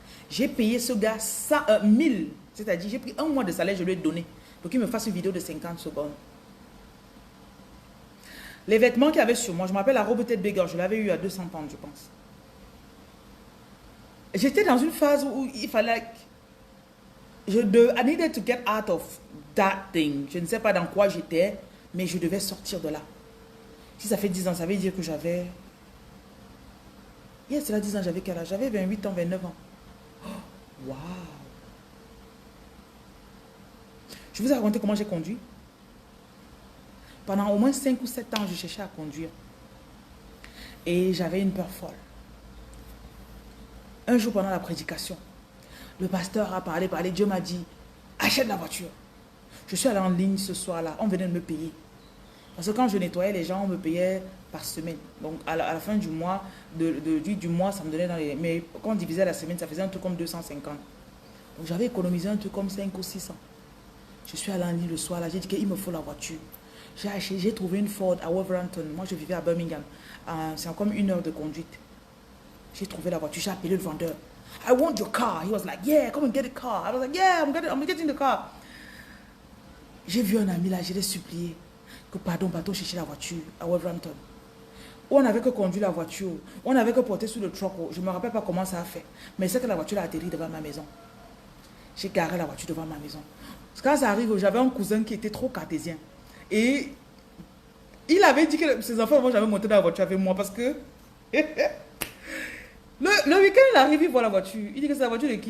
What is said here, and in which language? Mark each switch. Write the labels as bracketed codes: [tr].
[fr] J'ai payé ce gars 1000. C'est-à-dire, j'ai pris un mois de salaire, je lui ai donné. Pour qu'il me fasse une vidéo de 50 secondes. Les vêtements qu'il y avait sur moi, je me rappelle la robe tête bigger, je l'avais eu à 200 pounds, je pense. J'étais dans une phase où il fallait... [en] I needed to get out of that thing. [fr] Je ne sais pas dans quoi j'étais, mais je devais sortir de là. Si ça fait 10 ans, ça veut dire que j'avais... Yes, cela 10 ans, j'avais quel âge? J'avais 28 ans, 29 ans. [en] Oh, wow. [fr] Je vous ai raconté comment j'ai conduit. Pendant au moins 5 ou 7 ans, je cherchais à conduire. Et j'avais une peur folle. Un jour pendant la prédication, le pasteur a parlé, Dieu m'a dit, achète la voiture. Je suis allé en ligne ce soir-là, on venait de me payer. Parce que quand je nettoyais, les gens me payaient par semaine. Donc à la fin du mois, du mois, ça me donnait dans les... Mais quand on divisait la semaine, ça faisait un truc comme 250. Donc j'avais économisé un truc comme 5 ou 600. Je suis allé en ligne le soir, là, j'ai dit qu'il me faut la voiture. J'ai trouvé une Ford à Wolverhampton. Moi, je vivais à Birmingham. C'est comme 1 heure de conduite. J'ai trouvé la voiture, j'ai appelé le vendeur. [en] I want your car. He was like, yeah, come and get the car. I was like, yeah, I'm getting the car. [fr] J'ai vu un ami là, je l'ai supplié que pardon, chercher la voiture à Wolverhampton. On n'avait que conduit la voiture. On n'avait que porté sur le truck. Je ne me rappelle pas comment ça a fait. Mais c'est que la voiture a atterri devant ma maison. J'ai garé la voiture devant ma maison. Quand ça arrive, j'avais un cousin qui était trop cartésien. Et il avait dit que ses enfants vont jamais monter dans la voiture avec moi parce que le week-end il arrive, il voit la voiture. Il dit que c'est la voiture de qui?